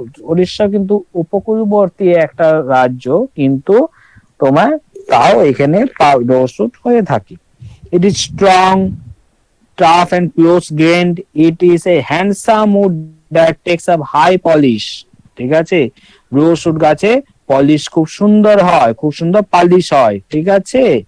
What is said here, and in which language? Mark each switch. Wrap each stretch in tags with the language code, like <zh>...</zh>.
<bn>উড়িষ্যা কিন্তু উপকূলবর্তী একটা রাজ্য, কিন্তু তোমার তাও এখানে রোজউড হয়ে থাকে।</bn> <en>It is strong, tough and close grained. It is a handsome wood that takes up high polish,</en> <bn>ঠিক আছে। রোজউড গাছে পলিশ খুব সুন্দর হয়, খুব সুন্দর পালিশ হয়, ঠিক আছে।</bn>